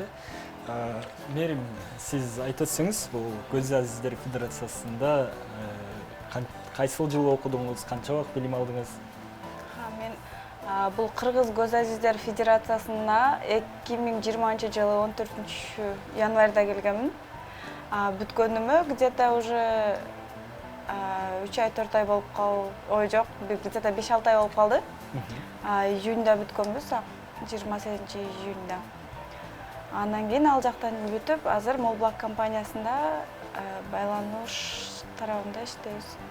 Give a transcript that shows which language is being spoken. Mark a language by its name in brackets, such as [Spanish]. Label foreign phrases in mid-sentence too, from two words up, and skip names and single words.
[Kyrgyz] Мерим, сиз айтып өтсөңүз, бул Көз Азиздер Федерациясында кайсыл жылы окудуңуз, канча убакыт билим алдыңыз? Мен бул Кыргыз Көз Азиздер Федерациясына 2020 жылы 14 январда келгенмин. Бүткөнүмө [Russian] где-то уже [Kyrgyz] 3 ай 4 ай болуп калды. Ой жок, где-то 5-6 ай болуп калды. Июньда бүткөнбүз, 28-июньда. Андан кийин ал жактан бүтүп, азыр Молбулак компаниясында байланыш тарабында иштейбиз.